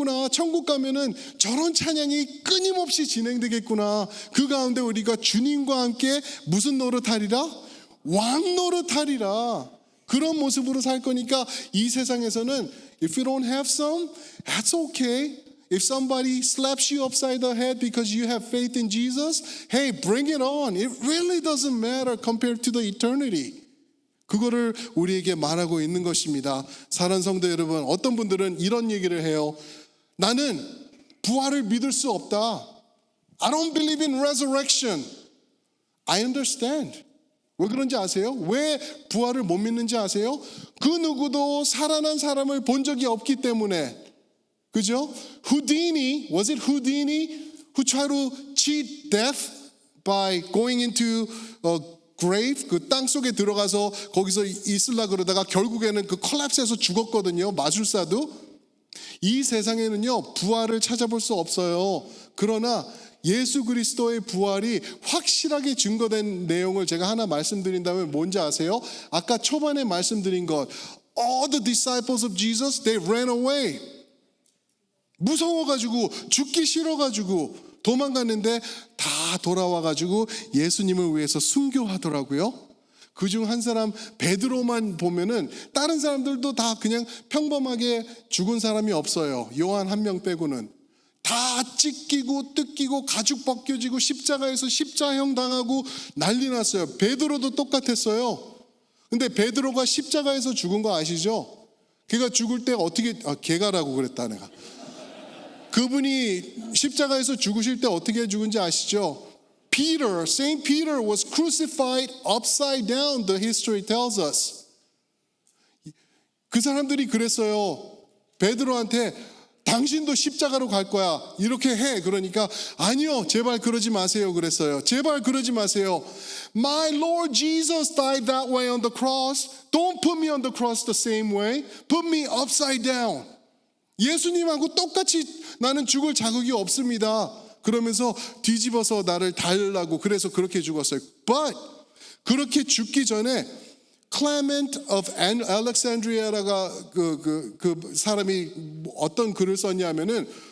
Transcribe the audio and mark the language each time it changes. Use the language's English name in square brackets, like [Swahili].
[Korean] 천국 가면은 저런 찬양이 끊임없이 진행되겠구나. 그 가운데 우리가 주님과 함께 무슨 노릇하리라? 왕 노릇하리라. 그런 모습으로 살 거니까 이 세상에서는 [English] if you don't have some, that's okay. If somebody slaps you upside the head because you have faith in Jesus, hey, bring it on. It really doesn't matter compared to the eternity. [Korean] 그거를 우리에게 말하고 있는 것입니다. 사랑하는 성도 여러분, 어떤 분들은 이런 얘기를 해요. 나는 부활을 믿을 수 없다. [English] I don't believe in resurrection. I understand. [Korean] 왜 그런지 아세요? 왜 부활을 못 믿는지 아세요? 그 누구도 살아난 사람을 본 적이 없기 때문에. 그죠? [English] Houdini, was it Houdini who tried to cheat death by going into a grave? [Korean] 그 땅 속에 들어가서 거기서 있으려 그러다가 결국에는 그 콜랩스에서 죽었거든요. 마술사도. 이 세상에는요, 부활을 찾아볼 수 없어요. 그러나 예수 그리스도의 부활이 확실하게 증거된 내용을 제가 하나 말씀드린다면 뭔지 아세요? 아까 초반에 말씀드린 것, [English] all the disciples of Jesus, they ran away. [Korean] 무서워가지고 죽기 싫어가지고 도망갔는데 다 돌아와가지고 예수님을 위해서 순교하더라고요. 그중 한 사람 베드로만 보면은 다른 사람들도 다 그냥 평범하게 죽은 사람이 없어요. 요한 한 명 빼고는. 다 찢기고 뜯기고 가죽 벗겨지고 십자가에서 십자형 당하고 난리 났어요. 베드로도 똑같았어요. 근데 베드로가 십자가에서 죽은 거 아시죠? 걔가 죽을 때 어떻게, 걔가라고 그랬다 내가. 그분이 십자가에서 죽으실 때 어떻게 죽은지 아시죠? [English] Peter, Saint Peter was crucified upside down, the history tells us. [Korean] 그 사람들이 그랬어요. 베드로한테 당신도 십자가로 갈 거야. 이렇게 해. 그러니까 아니요. 제발 그러지 마세요. 그랬어요. 제발 그러지 마세요. [English] My Lord Jesus died that way on the cross. Don't put me on the cross the same way. Put me upside down. [Korean] 예수님하고 똑같이 나는 죽을 자격이 없습니다. 그러면서 뒤집어서 나를 달라고 그래서 그렇게 죽었어요. But 그렇게 죽기 전에 Clement of Alexandria가 그 사람이 어떤 글을 썼냐면은